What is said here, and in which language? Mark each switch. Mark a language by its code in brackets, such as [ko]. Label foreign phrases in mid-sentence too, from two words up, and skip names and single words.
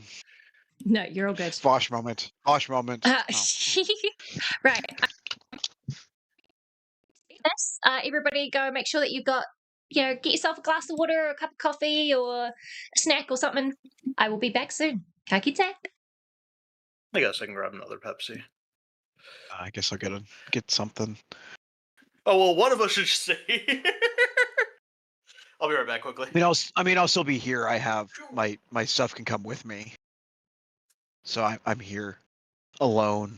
[en] No, you're all good. Bosh moment. Bosh moment. Right. Yes, everybody go make sure that you've got, get yourself a glass of water or a cup of coffee or a snack or something. I will be back soon. [mi] Ka kite. [en] I guess I can grab another Pepsi. I guess I'll get something. Oh, well, one of us should stay. I'll be right back quickly. I'll still be here. I have my stuff can come with me. So I'm here alone.